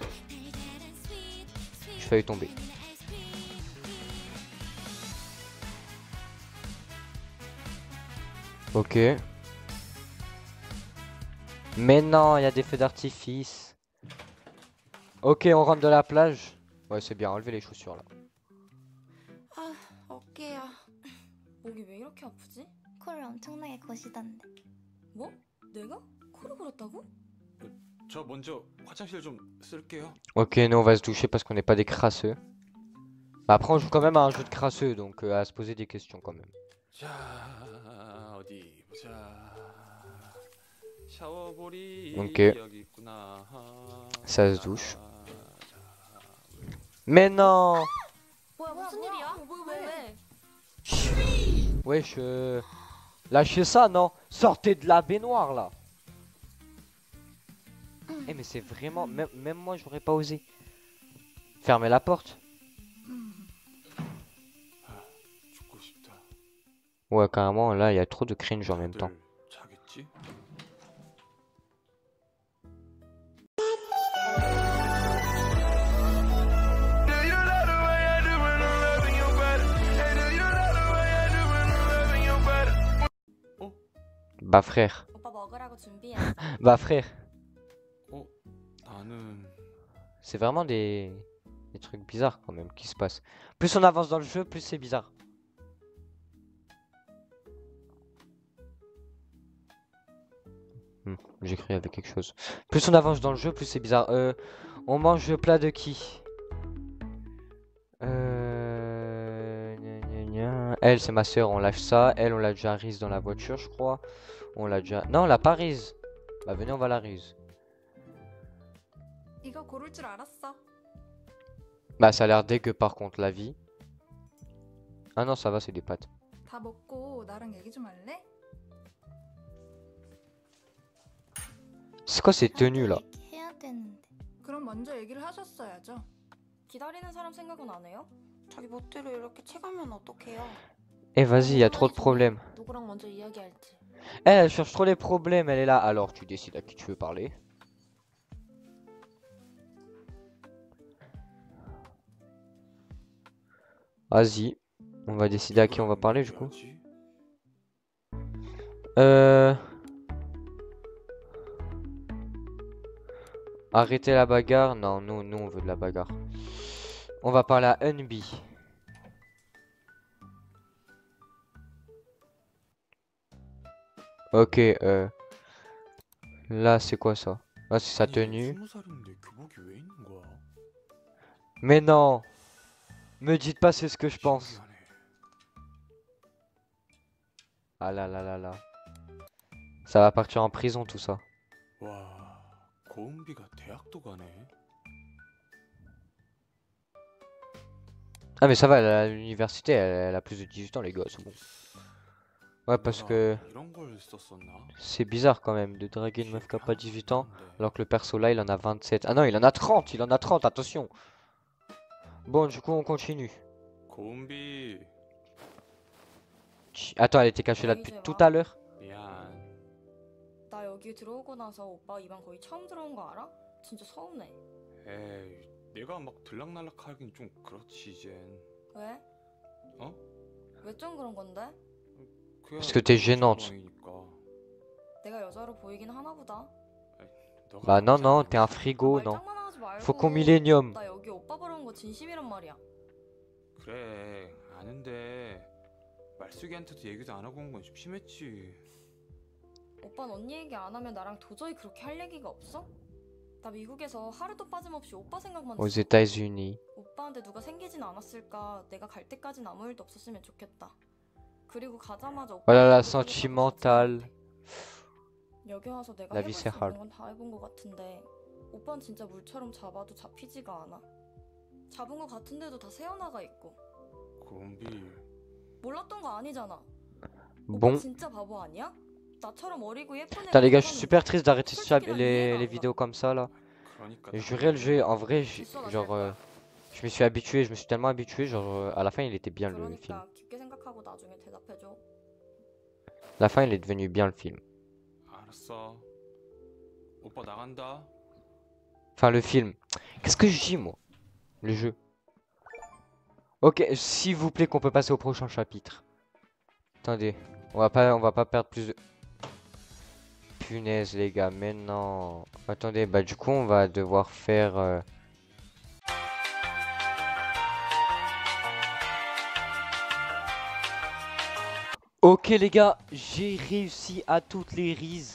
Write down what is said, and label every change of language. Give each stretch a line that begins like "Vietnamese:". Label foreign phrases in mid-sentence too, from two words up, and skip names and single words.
French: Je failli tomber. Ok. Mais non, il y a des feux d'artifice. Ok, on rentre de la plage. Ouais, c'est bien, enlevez les chaussures là.
Korean: 아, 어깨야. 목이 왜 이렇게 아프지? 코를 엄청나게 거시던데. 뭐? 내가? 코를 골았다고? 저 먼저 화장실 좀 쓸게요.
French: Ok, nous on va se doucher parce qu'on n'est pas des crasseux. Après, on joue quand même à un jeu de crasseux, donc à se poser des questions quand même.
Korean: 자, 어디 보자. 샤워볼이 오케이. 여기 있구나.
French: Ça se douche. Mais non!
Korean: 뭐야, 무슨 일이야? 왜?
French: Wesh, lâchez ça, non? Sortez de la baignoire là! Eh, mais c'est vraiment. Même moi, j'aurais pas osé. Fermez la porte.
Korean: 죽고 싶다.
French: Ouais, carrément, là, il y a trop de cringe en même temps.
Korean: 다들 자겠지?
French: Bah, frère.
Korean: 오빠 먹으라고 준비해.
French: Bah, frère.
Korean: 나는
French: C'est vraiment des trucs bizarres quand même qui se passent. Plus on avance dans le jeu, plus c'est bizarre. J'ai cru avec quelque chose. Plus on avance dans le jeu, plus c'est bizarre. On mange le plat de qui? Gna, gna. Elle, c'est ma soeur, on lâche ça. Elle, on l'a déjà rise dans la voiture, je crois. On l'a déjà... Non, on l'a pas rise. Bah venez, on va la rise.
Korean: 이거 고를 줄 알았어.
French: Bah ça a l'air dégueu par contre, la vie. Ah non, ça va, c'est des pâtes.
Korean: 다 먹고 나랑 얘기 좀 할래?
French: C'est quoi ces tenues là?
Korean: 해야 되는데. 그럼 먼저 얘기를 하셨어야죠. 기다리는 사람 생각은 안 해요? 자기 멋대로 이렇게 채가면 어떡해요?
French: Eh vas-y, y a trop de problèmes.
Korean: 누구랑 먼저 이야기할지.
French: Elle cherche trop les problèmes, elle est là. Alors tu décides à qui tu veux parler. Vas-y, on va décider à qui on va parler du coup. Arrêtez la bagarre. Non, nous on veut de la bagarre. On va parler à Unbi. Ok, là c'est quoi ça? Ah, c'est sa
Korean: 아니,
French: tenue.
Korean: 20살인데 교복이 왜 있는 거야?
French: Mais non, me dites pas c'est ce que je pense.
Korean: 신기하네.
French: Ah là là là là. Ça va partir en prison tout ça.
Korean: 와, 고은비가 대학도 가네.
French: Ah mais ça va, elle est à l'université, elle a plus de 18 ans les gars, c'est bon. Ouais parce
Korean: 내가
French: que
Korean: 이런 걸 썼었나?
French: c'est bizarre quand même de draguer une meuf qui a pas
Korean: 기억이
French: 18
Korean: 하나도
French: ans
Korean: 안 나는데.
French: alors que le perso là il en a 27. Ah non il en a 30, il en a 30, attention. Bon du coup on continue. 고은비, Attends elle était cachée là depuis tout à l'heure.
Korean: 미안. 나 여기 들어오고 나서 오빠 이 방 거의 처음 들어온 거 알아? 진짜 서운해. 에이, 내가 막 들락날락하긴 좀 그렇지 이젠. 왜? 어? 왜 좀 그런 건데? 그야
French: Parce que t'es
Korean: 여자
French: gênante.
Korean: 방이니까. 내가 여자로 보이긴 하나 보다. 너가
French: Bah non
Korean: 남자는
French: non t'es un
Korean: 아니지.
French: frigo
Korean: 말
French: non.
Korean: 짱만 하지 말고.
French: Faut qu'on millénium.
Korean: 나 여기 오빠 부르는 거 진심이란 말이야. 그래, 아는데 말숙이한테도 얘기도 안 하고 온 건 좀 심했지. 오빠는 언니 얘기 안 하면 나랑 도저히 그렇게 할 얘기가 없어? 나 미국에서 하루도 빠짐없이 오빠 생각만
French: Aux
Korean: 했어.
French: États-Unis.
Korean: 오빠한테 누가 생기진 않았을까. 내가 갈 때까진 아무 일도 없었으면 좋겠다. 그리고 가자마자 오빠
French: Oh là là,
Korean: 얘기 들으려고
French: sentimental.
Korean: 같이 왔는데. 여기 와서 내가
French: La vie,
Korean: 해볼 수
French: c'est hard.
Korean: 있는 건 다 해본 것 같은데 오빠는 진짜 물처럼 잡아도 잡히지가 않아. 잡은 것 같은데도 다 새어나가 있고. 고은비, 몰랐던 거 아니잖아.
French: Bon.
Korean: 오빠 진짜 바보 아니야? 나처럼 어리고 예쁜
French: Putain les gars je suis
Korean: 애가
French: super triste d'arrêter
Korean: 솔직히 난 이해가
French: les
Korean: 안 가.
French: vidéos comme ça là.
Korean: 그러니까
French: Et je le jeu en vrai
Korean: 있어, 나
French: genre
Korean: 잘 거야.
French: je me suis habitué, je me suis tellement habitué genre à la fin il était bien le film.
Korean: 그러니까 깊게 생각하고 나중에 대답해줘.
French: La fin il est devenu bien le film.
Korean: 알았어. 오빠 나간다.
French: Enfin le film. Qu'est-ce que je dis moi? Le jeu. Ok, s'il vous plaît qu'on peut passer au prochain chapitre. Attendez, on va pas perdre plus de... Punaise les gars, mais non. Attendez, bah du coup on va devoir faire... Ok les gars, j'ai réussi à toutes les rises.